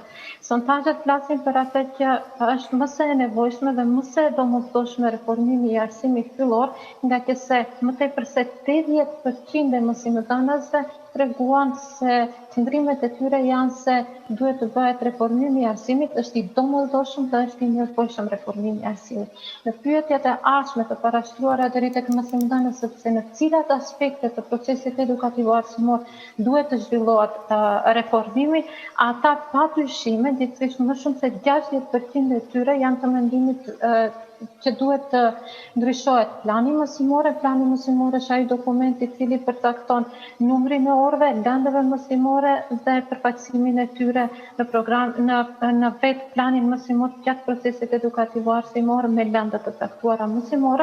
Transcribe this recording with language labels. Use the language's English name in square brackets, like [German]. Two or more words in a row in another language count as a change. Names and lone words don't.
[Albanian] Sondazhet flasin për atë që është më së nevojshme dhe më së domosdoshme reformimi i arsimit fillor, nga që se më tepër se 80% e mësimdhënësve treguan se qëndrimet e tyre janë se duhet të bëhet reformimi i arsimit, është i domosdoshëm dhe është i nevojshëm reformimi i arsimit. Në pyetjet e ardhshme të parashtruara deri tek mësimdhënësit se në cilat aspekte të procesit edukativo-arsimor duhet të zhvillohet reformimi, ata padyshime, gjithsesi më shumë se 60% e tyre janë të mendimit ќе дуhet да ndryshohet plani mësimore, shaj dokumenti I cili përcakton numrin e orëve, lëndëve mësimore dhe përfaqësimin e tyre në program në vetë planin mësimor gjatë procesit edukativo arsimor me lëndë të caktuara mësimore.